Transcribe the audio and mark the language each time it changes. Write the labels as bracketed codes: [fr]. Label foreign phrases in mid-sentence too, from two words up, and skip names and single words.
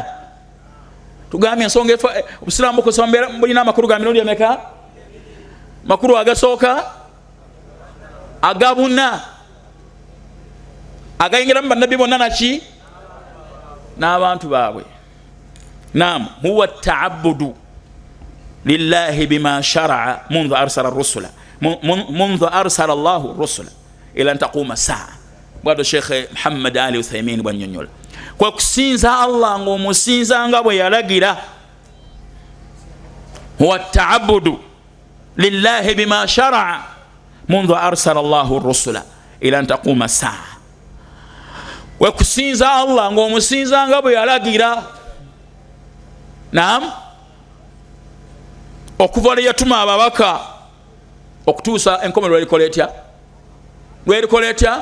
[lg] Tugambye ensonga obusiraamu bukozesa bulina amakulu ga mirundi emeka? Makulu agasooka agabuna agayingiramu bannabbi bonna naki n'abantu baabwe. Naam, [ar] هو التعبد لله بما شرع منذ أرسل الرسل منذ أرسل الله الرسل إلى أن تقوم الساعة. [lg] Bwado Sheikh Muhammad Ali Uthaymin bwanyonyola kwa kusinza Allah ng'omusinza nga bwe yalagira. [ar] هو التعبد لله بما شرع منذ أرسل الله الرسل إلى أن تقوم الساعة. [lg] We kusinza Allah ng'omusinza nga bwe yalagira. Naam, okuva lwe yatuma ababaka okutuusa enkomerero lwerikola etya?